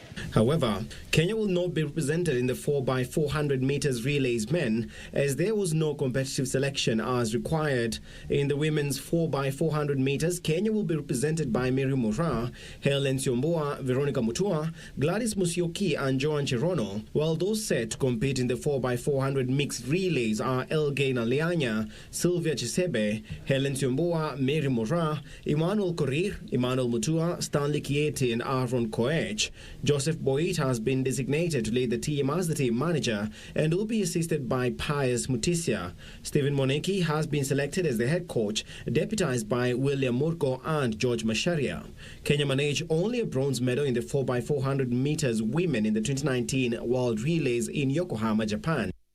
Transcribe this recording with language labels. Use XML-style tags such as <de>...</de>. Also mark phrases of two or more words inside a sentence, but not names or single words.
<en>However, Kenya will not be represented in the 4x400 meters relays men, as there was no competitive selection as required. In the women's 4x400 meters, Kenya will be represented by Mary Mura, Helen Siomboa, Veronica Mutua, Gladys Musyoki and Joan Cherono, while those set to compete in the 4x400 mixed relays are Elgain Alianya, Sylvia Chisebe, Helen Siomboa, Mary Mura, Emmanuel Korir, Emmanuel Mutua, Stanley Kieti and Aaron Koech. Joseph Boyd has been designated to lead the team as the team manager and will be assisted by Pius Mutisia. Stephen Moneki has been selected as the head coach, deputized by William Murko and George Masharia. Kenya managed only a bronze medal in the 4x400 meters women in the 2019 World Relays in Yokohama, Japan.</en>